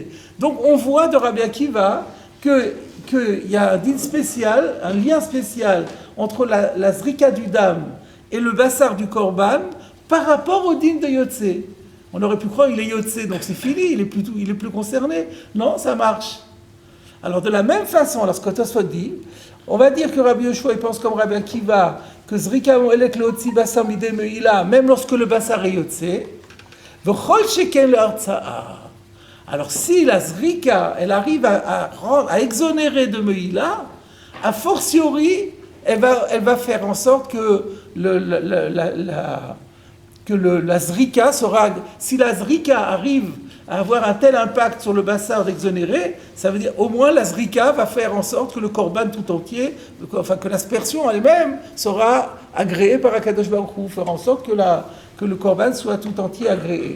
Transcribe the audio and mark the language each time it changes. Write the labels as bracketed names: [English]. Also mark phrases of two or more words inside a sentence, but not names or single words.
[French] Donc on voit de Rabbi Akiva qu'il y a un din spécial, un lien spécial entre la Zrika du dam et le Bassar du Korban par rapport au din de Yotse. On aurait pu croire qu'il est Yotse, donc c'est fini, il est plus concerné. Non, ça marche. Alors de la même façon, lorsque Tosfot dit, on va dire que Rabbi Yoshua il pense comme Rabbi Akiva que [Hebrew] זריקה מועלת להוציא בשר מידי מעילה, [French] même lorsque le Bassar est Yotse, [Hebrew] וכל שכן להרצאה. [French] Alors si la Zrika, elle arrive à exonérer de Meïla, a fortiori, elle va faire en sorte que la Zrika sera... Si la Zrika arrive à avoir un tel impact sur le Bassar d'exonérer, ça veut dire au moins la Zrika va faire en sorte que le Korban tout entier, enfin que l'aspersion elle-même sera agréée par [Hebrew] הקדוש ברוך הוא, [French] faire en sorte que le Korban soit tout entier agréé.